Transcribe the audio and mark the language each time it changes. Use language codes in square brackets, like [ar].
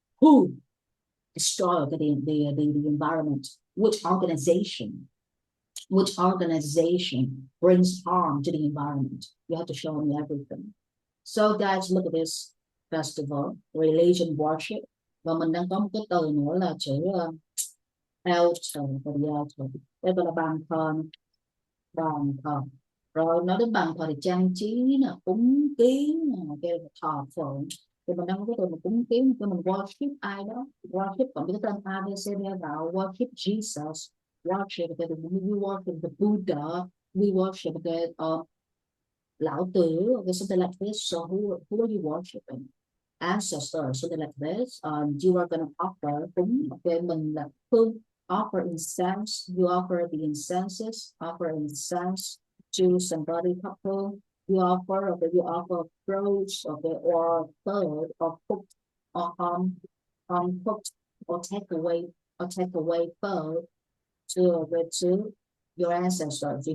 [en] Who destroy the environment? Which organization brings harm to the environment? You have to show me everything. So guys, look at this festival, religion worship. [vi] Và mình đang có một cái từ nữa là chữ Ielts, đây gọi là bàn thờ. Rồi nói đến bàn thờ thì trang trí nè, cúng kiến nè, kêu là thờ phượng. Thì mình đang có cái từ mình cúng kiến, thì mình worship ai đó, worship còn cái tên A B C D vào, [en] worship Jesus, [vi] worship cái [en] we worship the Buddha, we worship the [vi] lão tử, okay, something like this. [en] So who are you worshiping? Ancestors, something like this. You are gonna offer cúng, okay, [vi] mình là hương, [en] offer incense, you offer the incenses, offer incense to somebody couple, you offer fruits, okay, or food, or cooked, or cooked, or take away food to your ancestors.